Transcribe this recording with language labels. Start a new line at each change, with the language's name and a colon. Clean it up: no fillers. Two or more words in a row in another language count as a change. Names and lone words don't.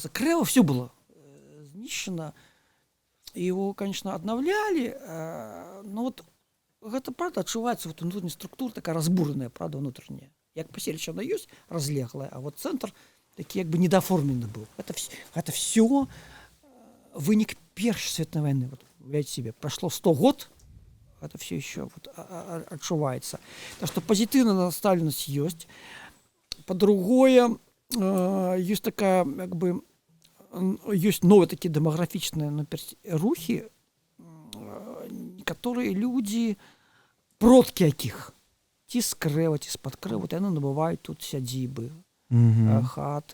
Russian: Крэва все было знішчана. Его, конечно, аднаўлялі, вот гэта, правда, адчуваецца внутренняя структура такая разбураная, правда, внутренняя.
Belarusian: Як паселішча она ёсць разлеглая, а вот цэнтр такі як бы недаформлены быў. Гэта все вынік Першай
Russian: светной войны. Вот, уявляйте себе, прошло 100 год, это все еще адчуваецца.
Belarusian: Так што пазітыўная настаўленасць ёсць. Па-другое, ёсць такая, як бы, ёсць новыя такія дэмаграфічныя рухі, некаторыя людзі, продкі якіх, ці з Крэва, ці з-пад Крэва, яны набываюць тут сядзібы, хаты.